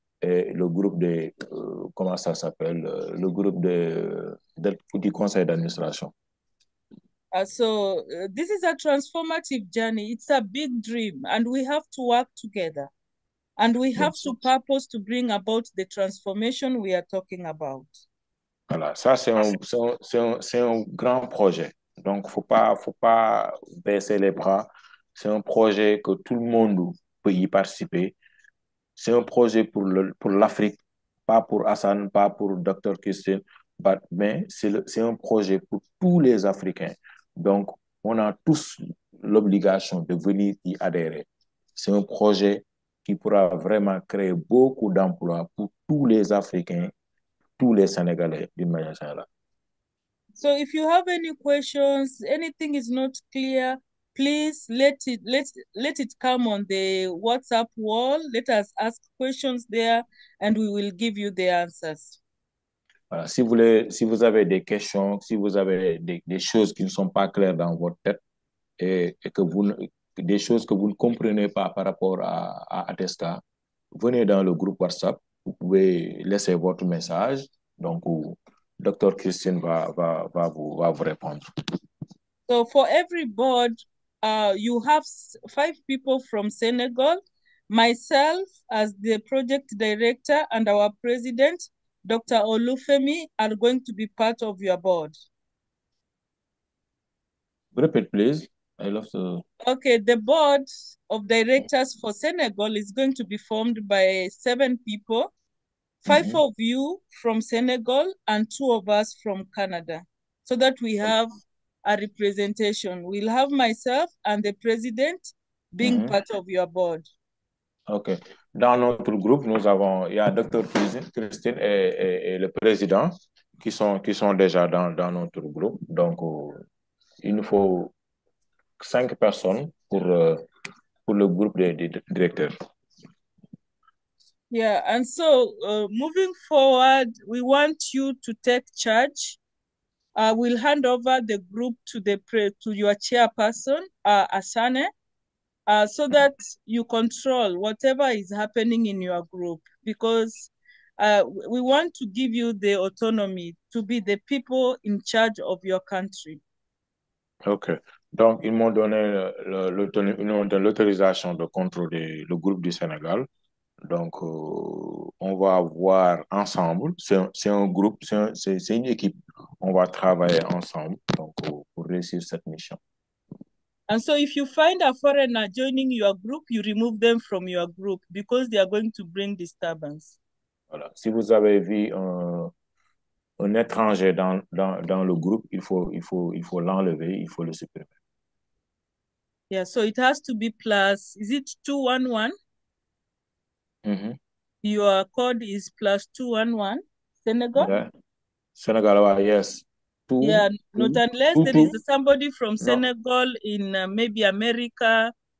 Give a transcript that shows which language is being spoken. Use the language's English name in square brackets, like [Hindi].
[French] Et le groupe comment ça s'appelle? Le groupe du conseil d'administration. [English] This is a transformative journey. It's a big dream, and we have to work together. And we have to purpose to bring about the transformation we are talking about. [French] Voilà, ça c'est un grand projet. Donc, faut pas baisser les bras. C'est un projet que tout le monde peut y participer. C'est un projet pour l'Afrique, pas pour Hassan, pas pour Dr. Christine, mais c'est un projet pour tous les Africains. Donc, on a tous l'obligation de venir y adhérer. C'est un projet qui pourra vraiment créer beaucoup d'emplois pour tous les Africains, tous les Sénégalais d'une manière générale. [English] So if you have any questions, anything is not clear, please let it come on the WhatsApp wall. Let us ask questions there and we will give you the answers. [French] Voilà. Si vous avez des questions, si vous avez des choses qui ne sont pas claires dans votre tête et des choses que vous ne comprenez pas par rapport à Atesca, venez dans le groupe WhatsApp. Vous pouvez laisser votre message. Donc, Dr. Christine va vous répondre. [English] So for every board, you have 5 people from Senegal, myself as the project director, and our president, Dr. Olufemi, are going to be part of your board. Repeat, please. I love to. Okay, the board of directors for Senegal is going to be formed by 7 people, 5 of you from Senegal and 2 of us from Canada, so that we have a representation. We'll have myself and the president being part of your board. OK. [French] Dans notre groupe, il y a Dr. Christine et le président qui sont déjà dans notre groupe. Donc, il nous faut 5 personnes pour le groupe des directeurs. [English] Yeah, and so moving forward, we want you to take charge. We'll hand over the group to your chairperson, Asane, so that you control whatever is happening in your group, because we want to give you the autonomy to be the people in charge of your country. OK. [French] Donc, ils m'ont donné l'autorisation de contrôler le groupe du Sénégal. Donc, on va voir ensemble. C'est un groupe, c'est une équipe. On va travailler ensemble donc, pour réussir cette mission. [English] And so if you find a foreigner joining your group, you remove them from your group because they are going to bring disturbance. [French] Voilà. Si vous avez vu un étranger dans le groupe, il faut l'enlever, il faut le supprimer. [English] Yeah, so it has to be plus, is it 211? Your code is +211, Senegal? Okay. Senegal, yes. Not unless there is somebody from Senegal in maybe America